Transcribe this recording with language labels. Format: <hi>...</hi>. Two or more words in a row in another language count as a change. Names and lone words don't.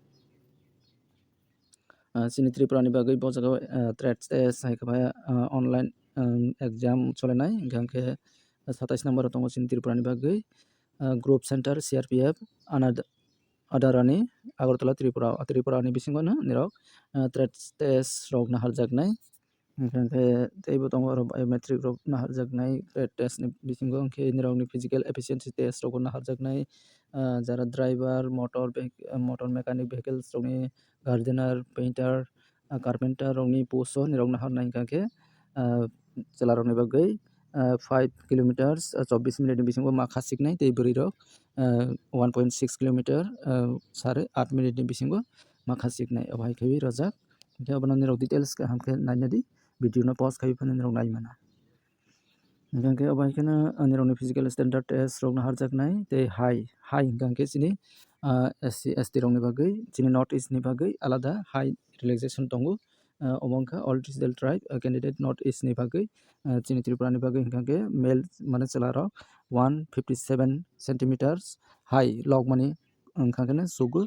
<trp>chini tripura ni bagui bo jagao</trp> <en>trade test</en> <trp>haikaba</trp> <en>online exam</en> <trp>cholenai engkangke 27 number tongo chini tripura ni bagui</trp> <en>group center CRPF</en> <trp>adarani agartala tripura ni bisingo no nirok</trp> <en>trade test</en> <trp>rok na harjaknai engkangke teibo tongo oro biometric rok na harjaknai</trp> <en>trade test</en> <trp>ni bisingo engke nirokni</trp> <en>physical efficiency test</en> <trp>rok na harjaknai jara</trp> <en>driver motor mechanic vehicles</en> <trp>rokni</trp> <en>gardener painter carpenter</en> <trp>rokni post o nirok na harnai engkangke chela rokni bagui 5 kilometers 24 minute ni bisingo ma khasiknai tei bwrwi rok 1.6 kilometer sare 8 minute ni bisingo ma khasiknai obo haikaiwi rojak Hingke abono nirok details kaham ke nainadi video no pause kai phane nirok naimana. Hingke abo haikeno nirok ni</trp> <en>physical standard test</en> <trp>rok na harjaknai tei high hingke chini</trp> <en>SC ST</en> <trp>rok ni bagui chini</trp> <en>North East</en> <trp>ni bagui alada</trp> <en>high relaxation</en> <trp>tongo. Obo wngkha</trp> <en>all digital tribe candidate North East</en> <trp>ni bagui chini Tripura ni bagui hingke male mane chela rok 157</trp> <en>centimeters high</en> <trp>log mani wngkha kene sugu.</trp>